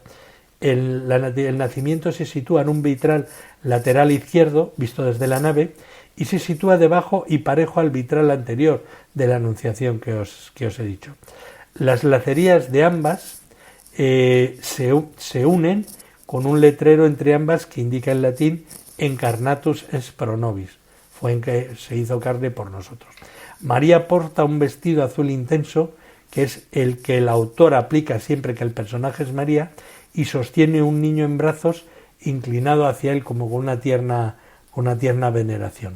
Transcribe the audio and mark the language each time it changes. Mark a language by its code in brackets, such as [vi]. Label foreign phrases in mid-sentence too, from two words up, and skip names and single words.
[es] El nacimiento se sitúa en un vitral lateral izquierdo, visto desde la nave, y se sitúa debajo y parejo al vitral anterior de la Anunciación que os he dicho. Las lacerías de ambas se unen con un letrero entre ambas que indica en latín [la] Encarnatus es pro nobis, [es] fue en que se hizo carne por nosotros. María porta un vestido azul intenso, que es el que el autor aplica siempre que el personaje es María, y sostiene un niño en brazos inclinado hacia él como con una tierna veneración.